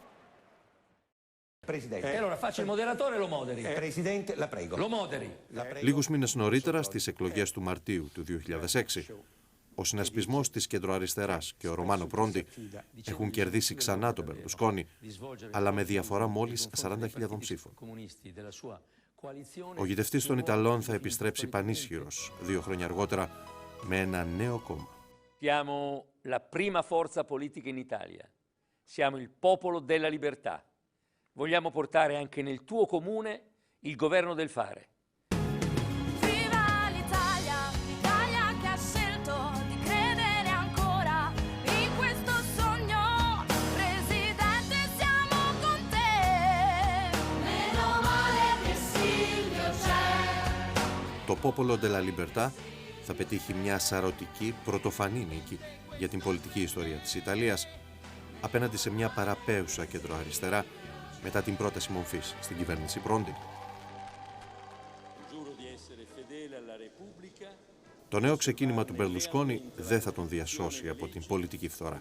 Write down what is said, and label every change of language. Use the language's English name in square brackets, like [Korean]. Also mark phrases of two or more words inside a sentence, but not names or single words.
[Greek] Λίγους μήνες νωρίτερα, στις εκλογές του Μαρτίου του 2006, ο συνασπισμός της κεντροαριστεράς και ο Ρωμάνο Πρόντι έχουν κερδίσει ξανά τον Μπερλουσκόνι, αλλά με διαφορά μόλις 40.000 ψήφων. Ο Γητευτής των Ιταλών θα επιστρέψει πανίσχυρος 2 χρόνια αργότερα με ένα νέο κόμμα. [Italian] Siamo la prima forza politica in Italia. Siamo il popolo della libertà. Vogliamo portare anche nel tuo comune il governo del fare. Viva l'Italia, l'Italia che ha scelto di credere ancora in questo sogno. Presidente, siamo con te. Meno male che Silvio c'è. [Greek] Το Popolo della Libertà θα πετύχει μια σαρωτική πρωτοφανή νίκη για την πολιτική ιστορία της Ιταλίας απέναντι σε μια παραπέουσα κεντροαριστερά μετά την πρόταση μομφής στην κυβέρνηση Πρόντι. Το νέο ξεκίνημα του Μπερλουσκόνι δεν θα τον διασώσει από την πολιτική φθορά.